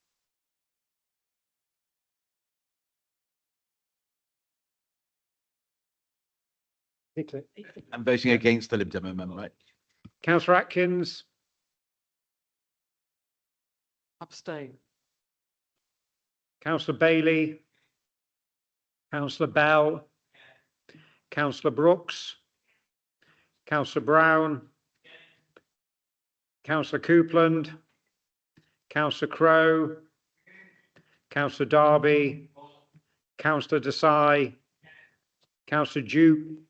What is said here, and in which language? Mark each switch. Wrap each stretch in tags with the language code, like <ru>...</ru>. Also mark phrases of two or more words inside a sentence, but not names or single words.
<en>I'm voting against the Lib Dem amendment, right? Councillor Atkins. Abstain. Councillor Bailey. Councillor Bell. Councillor Brooks. Councillor Brown. Councillor Coupland. Councillor Crowe. Councillor Darby. Councillor Desai. Councillor Duke.</en>